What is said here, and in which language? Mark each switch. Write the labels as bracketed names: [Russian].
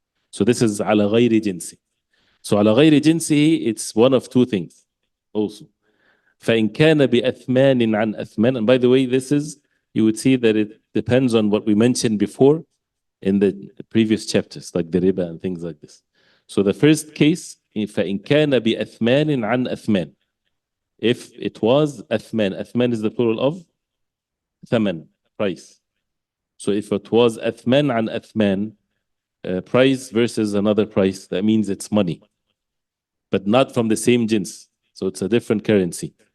[English] So this is [Arabic] على غير جنسه. [English] So على غير جنسه, it's one of two things also. [Arabic] فإن كان بأثمان عن أثمان, [English] and by the way, this is, you would see that it depends on what we mentioned before in the previous chapters, like the riba and things like this. So the first case, [Arabic] فإن كان بأثمان عن أثمان. [English] If it was أثمان, أثمان is the plural of ثمن, price. So if it was [Arabic] أثمان عن أثمان, [English] price versus another price, that means it's money, but not from the same jins. So it's a different currency.